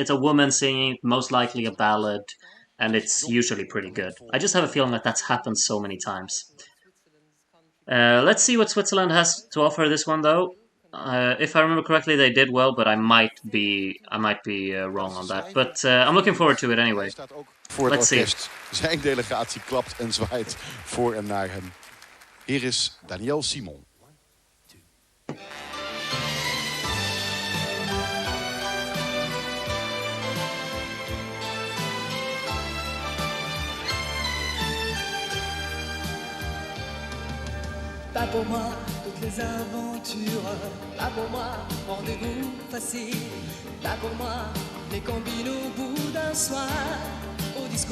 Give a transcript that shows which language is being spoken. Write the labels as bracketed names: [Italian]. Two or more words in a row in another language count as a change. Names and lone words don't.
[English] It's a woman singing, most likely a ballad. and it's usually pretty good. I just have a feeling that that's happened so many times. Let's see what Switzerland has to offer this one, though. If I remember correctly, they did well, but I might be wrong on that. But I'm looking forward to it anyway. [Dutch] Staat ook voor het [English] Let's see. [Dutch] orkest. Zijn delegatie klapt en zwaait voor en naar hem. Hier is Daniel Simon. [French] Pas pour moi toutes les aventures, pas pour moi rendez-vous facile, pas pour moi les combines au bout d'un soir au disco.